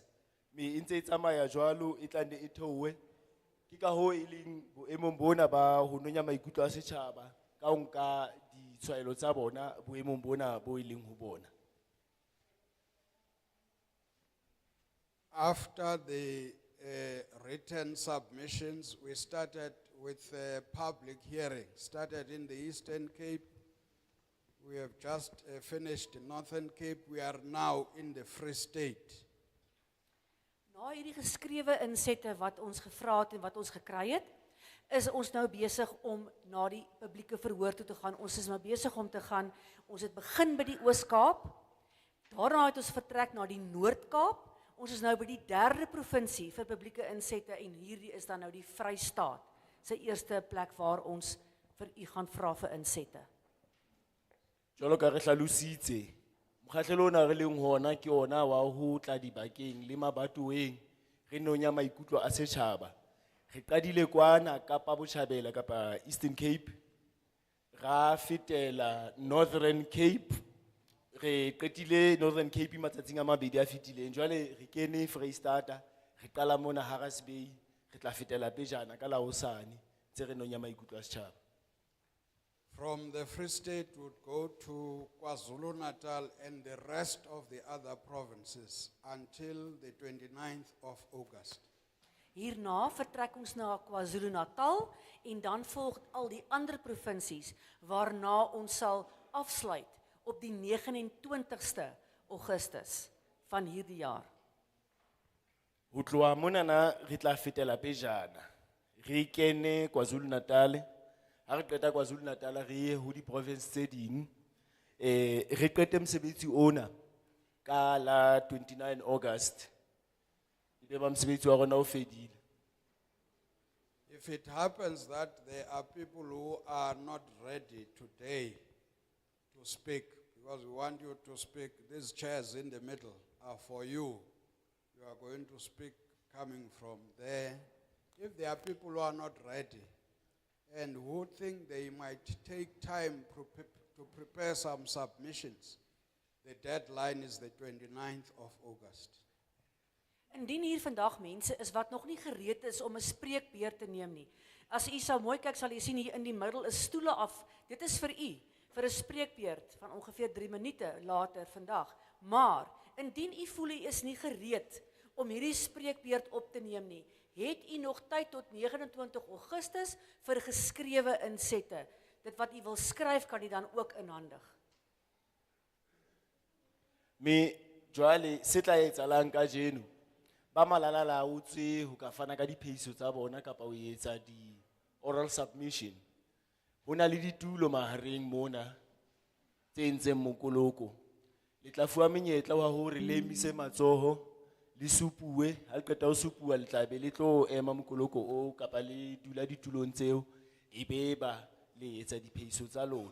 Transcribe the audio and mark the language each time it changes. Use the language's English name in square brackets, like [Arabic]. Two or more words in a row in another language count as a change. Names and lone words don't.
[Southern Sotho] Me e ntse e tsamaya jwalo e tla nne e theowe ke ka ho e leng boemong bona ba ho nonya maikutlo a setjhaba ka ho nka ditshwaelo tsa bona boemong bona bo e leng ho bona. [English] After the written submissions, we started with public hearing. Started in the Eastern Cape. We have just finished the Northern Cape. We are now in the Free State. [Afrikaans] Na hierdie geskrewe insette wat ons gevra het en wat ons gekry het, is ons nou besig om na die publieke verhoor toe te gaan. Ons is nou besig om te gaan. Ons het begin by die Oos-Kaap. Daarna het ons vertrek na die Noord-Kaap. Ons is nou by die 3de provinsie vir publieke insette en hierdie is dan nou die Vrystaat. Sy eerste plek waar ons vir u gaan vra vir insette. [Southern Sotho] Jwalo ka re hlalositse, mokgahlelo ona re leng hona ke ona wa ho tla dibakeng le mabatoweng re nonya maikutlo a setjhaba. Re qadile kwana Kapa Botjhabela kapa Eastern Cape, ra fetela Northern Cape, re qetile Northern Cape matsatsing a mabedi a fetileng. Jwale re kene Freistata, re qala mona Harrisbay, re tla fetela pejana ka la hosane tse re nonya maikutlo a setjhaba. [English] from the Free State would go to KwaZulu-Natal and the rest of the other provinces until the 29th of August. [Afrikaans] Hierna vertrek ons na KwaZulu-Natal en dan volg al die ander provinsies waarna ons sal afsluit op die 29ste Augustus van hierdie jaar. [Southern Sotho] Ho tloha monana re tla fetela pejana. Re kene KwaZulu-Natal. Ha re qeta KwaZulu-Natal re ye ho di province tse ding. Re qete mosebetsi ona ka la 29 August. Ebe ba mosebetsi wa rona o fedile. [English] If it happens that there are people who are not ready today to speak, because we want you to speak, these chairs in the middle are for you. You are going to speak coming from there. If there are people who are not ready and who think they might take time to prepare some submissions, the deadline is the 29th of August. [Afrikaans] Indien hier vandag mense is wat nog nie gereed is om 'n spreekbeurt te neem nie. As u sou mooi kyk, sal u sien hier in die middel is stoele af. Dit is vir u, vir 'n spreekbeurt van ongeveer 3 minute later vandag. Maar indien u voel u is nie gereed om hierdie spreekbeurt op te neem nie, het u nog tyd tot 29 Augustus vir geskrewe insette. Dit wat u wil skryf kan u dan ook inhandig. [Southern Sotho] Me jwale se tla etsalang ka jeno. Ba malala-a-laotswe ho ka fana ka diphehiso tsa bona kapa ho etsa di [English] oral submission. [Southern Sotho] Ho na le ditulo mahareng mona tse entseng mokoloko. Le tla fuwa menyetla wa hore le emise matsoho, le supuwe, ha le qeta ho supuwa le tla be le tlo ema mokoloko o kapa le dula ditulong tseo, ebe ba le etsa diphehiso tsa lona.